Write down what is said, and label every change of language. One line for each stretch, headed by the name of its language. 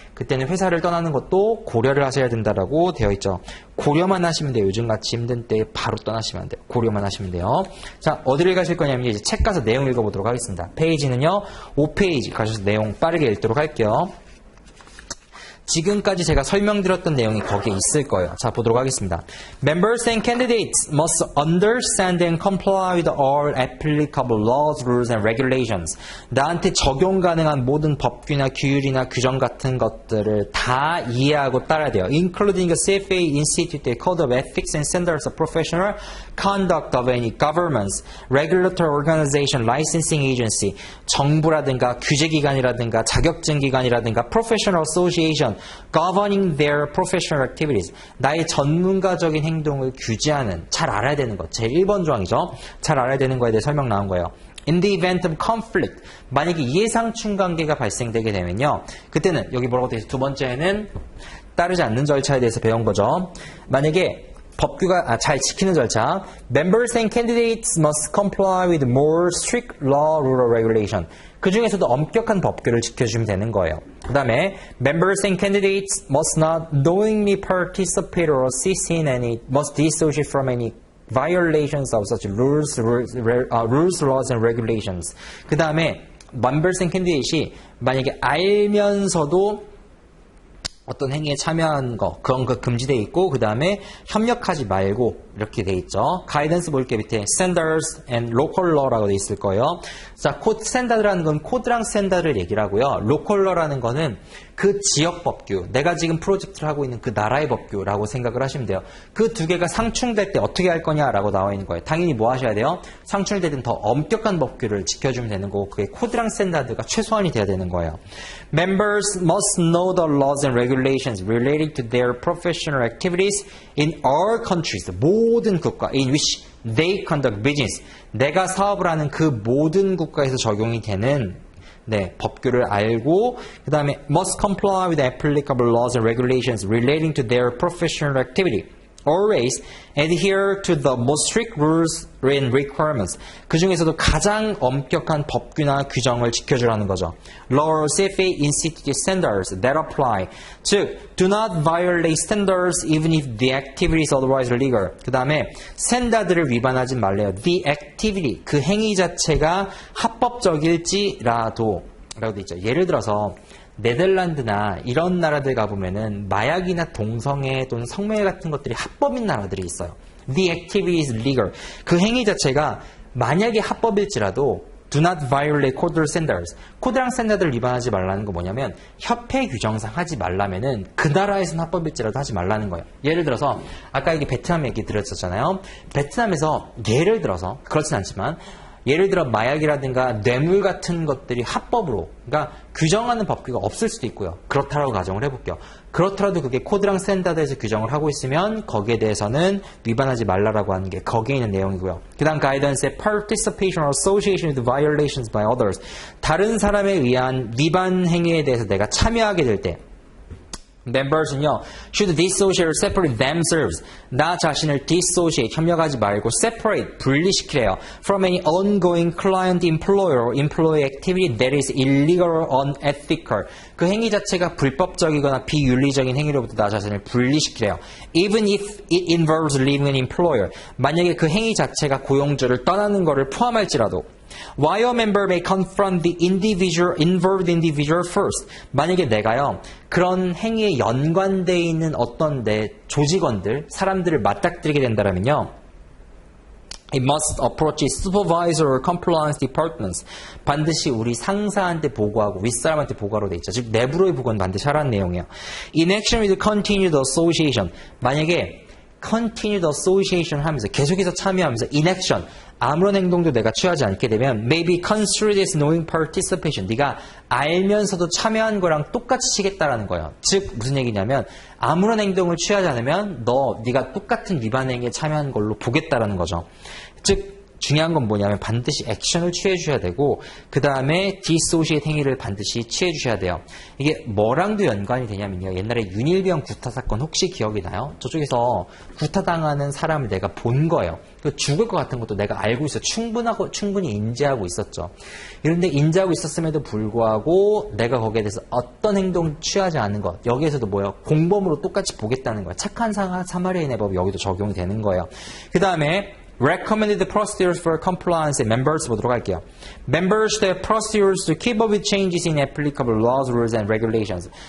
Korean: 그때는 회사를 떠나는 것도 고려를 하셔야 된다라고 되어 있죠. 고려만 하시면 돼요. 요즘같이 힘든 때 바로 떠나시면 안 돼요. 고려만 하시면 돼요. 자, 어디를 가실 거냐면 이제 책 가서 내용 읽어보도록 하겠습니다. 페이지는요. 5페이지 가셔서 내용 빠르게 읽도록 할게요. 지금까지 제가 설명드렸던 내용이 거기에 있을 거예요. 자, 보도록 하겠습니다.
English: Members and candidates must understand and comply with all applicable laws, rules, and regulations.
Korean: 나한테 적용 가능한 모든 법규나 규율이나 규정 같은 것들을 다 이해하고 따라야 돼요.
English: Including the CFA Institute Code of Ethics and Standards of Professional Conduct of any governments, regulatory organization, licensing agency,
Korean: 정부라든가 규제기관이라든가 자격증기관이라든가
English: professional association, governing their professional activities.
Korean: 나의 전문가적인 행동을 규제하는, 잘 알아야 되는 것. 제 1번 조항이죠. 잘 알아야 되는 거에 대해 설명 나온 거예요.
English: In the event of conflict.
Korean: 만약에 예상충 관계가 발생되게 되면요. 그때는 여기 뭐라고 되어 있어요? 두 번째는 따르지 않는 절차에 대해서 배운 거죠. 만약에 법규가 잘 지키는 절차.
English: Members and candidates must comply with more strict law, rule, or regulation.
Korean: 그 중에서도 엄격한 법규를 지켜주면 되는 거예요. 그 다음에
English: Members and candidates must not knowingly participate or assist in any, must dissociate from any violations of such rules, laws, and regulations.
Korean: 그 다음에
English: Members and candidates
Korean: 이 만약에 알면서도 어떤 행위에 참여한 거 그런 거 금지되어 있고 그 다음에 협력하지 말고 이렇게 돼 있죠. 가이던스 볼게 밑에
English: standards and local law
Korean: 라고 돼 있을 거예요. 자, 스탠다드라는 건 코드랑 스탠다드를 얘기를 하고요.
English: local law
Korean: 라는 거는 그 지역 법규, 내가 지금 프로젝트를 하고 있는 그 나라의 법규라고 생각을 하시면 돼요. 그 두 개가 상충될 때 어떻게 할 거냐라고 나와 있는 거예요. 당연히 뭐 하셔야 돼요? 상충되든 더 엄격한 법규를 지켜주면 되는 거고 그게 코드랑 스탠다드가 최소한이 돼야 되는 거예요.
English: Members must know the laws and regulations relating to their professional activities in all countries.
Korean: 모든 국가
English: in which they conduct business.
Korean: 내가 사업을 하는 그 모든 국가에서 적용이 되는 법규를 알고 그 다음에
English: must comply with applicable laws and regulations relating to their professional activity. Always adhere to the most strict rules and requirements.
Korean: 그 중에서도 가장 엄격한 법규나 규정을 지켜주라는 거죠.
English: Law, CFA, Institute standards that apply. 즉, do not violate standards even if the activity is otherwise illegal.
Korean: 그 다음에 스탠다드를 위반하지 말래요.
English: The activity,
Korean: 그 행위 자체가 합법적일지라도 라고 돼 있죠. 예를 들어서 네덜란드나 이런 나라들 가보면은 마약이나 동성애 또는 성매매 같은 것들이 합법인 나라들이 있어요.
English: The activity is legal.
Korean: 그 행위 자체가 만약에 합법일지라도
English: do not violate code standards.
Korean: 코드랑 스탠다드를 위반하지 말라는 거 뭐냐면 협회 규정상 하지 말라면은 그 나라에서는 합법일지라도 하지 말라는 거예요. 예를 들어서 아까 이게 베트남 얘기 드렸었잖아요. 베트남에서 예를 들어서 그렇진 않지만 예를 들어 마약이라든가 뇌물 같은 것들이 합법으로 그러니까 규정하는 법규가 없을 수도 있고요. 그렇다라고 가정을 해볼게요. 그렇더라도 그게 코드랑 스탠다드에서 규정을 하고 있으면 거기에 대해서는 위반하지 말라라고 하는 게 거기에 있는 내용이고요. 그 다음 가이던스의
English: participation or association with violations by others.
Korean: 다른 사람에 의한 위반 행위에 대해서 내가 참여하게 될 때
English: members는요, should dissociate or separate themselves.
Korean: 나 자신을 dissociate, 협력하지 말고 separate, 분리시키래요.
English: from any ongoing client-employer or employee activity that is illegal or unethical.
Korean: 그 행위 자체가 불법적이거나 비윤리적인 행위로부터 나 자신을 분리시키래요.
English: even if it involves leaving an employer.
Korean: 만약에 그 행위 자체가 고용주를 떠나는 것을 포함할지라도
English: While a member may confront the involved individual first.
Korean: 만약에 내가요, 그런 행위에 연관되어 있는 어떤 내 조직원들, 사람들을 맞닥뜨리게 된다면요,
English: It must approach its supervisor or compliance departments.
Korean: 반드시 우리 상사한테 보고하고 윗사람한테 보고하러 돼 있죠. 즉 내부로의 보고는 반드시 하라는 내용이에요.
English: In action with continued association.
Korean: 만약에
English: continued association
Korean: 하면서 계속해서 참여하면서
English: in action
Korean: 아무런 행동도 내가 취하지 않게 되면
English: maybe construed as knowing participation.
Korean: 네가 알면서도 참여한 거랑 똑같이 치겠다라는 거예요. 즉 무슨 얘기냐면 아무런 행동을 취하지 않으면 네가 똑같은 위반 행위에 참여한 걸로 보겠다라는 거죠. 즉 중요한 건 뭐냐면 반드시 액션을 취해 주셔야 되고 그 다음에 디소시에이트 행위를 반드시 취해 주셔야 돼요. 이게 뭐랑도 연관이 되냐면요. 옛날에 윤일병 구타 사건 혹시 기억이 나요? 저쪽에서 구타당하는 사람을 내가 본 거예요. 죽을 것 같은 것도 내가 알고 있어. 충분히 인지하고 있었죠. 그런데 인지하고 있었음에도 불구하고 내가 거기에 대해서 어떤 행동 취하지 않은 것. 여기에서도 뭐예요? 공범으로 똑같이 보겠다는 거예요. 착한 사마리아인의 법이 여기도 적용이 되는 거예요. 그 다음에
English: recommended procedures for compliance members
Korean: 보도록 할게요.
English: Members have procedures to keep up with changes in applicable laws, rules, and regulations.